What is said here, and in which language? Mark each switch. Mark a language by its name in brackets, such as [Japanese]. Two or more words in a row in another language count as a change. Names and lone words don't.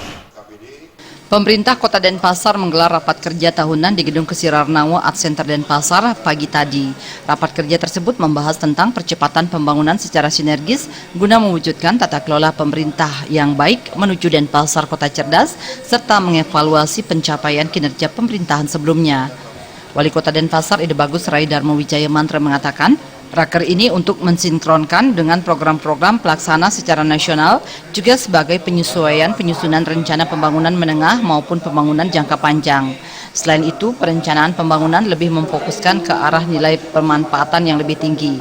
[Indonesian] Pemerintah Kota Denpasar menggelar rapat kerja tahunan di Gedung Kesirarnawa Art Center Denpasar pagi tadi. Rapat kerja tersebut membahas tentang percepatan pembangunan secara sinergis guna mewujudkan tata kelola pemerintah yang baik menuju Denpasar kota cerdas serta mengevaluasi pencapaian kinerja pemerintahan sebelumnya. Wali Kota Denpasar Ide Bagus Rai Darmo Wijaya Mantra mengatakan, raker ini untuk mensinkronkan dengan program-program pelaksana secara nasional, juga sebagai penyusunan rencana pembangunan menengah maupun pembangunan jangka panjang. Selain itu, perencanaan pembangunan lebih memfokuskan ke arah nilai pemanfaatan yang lebih tinggi.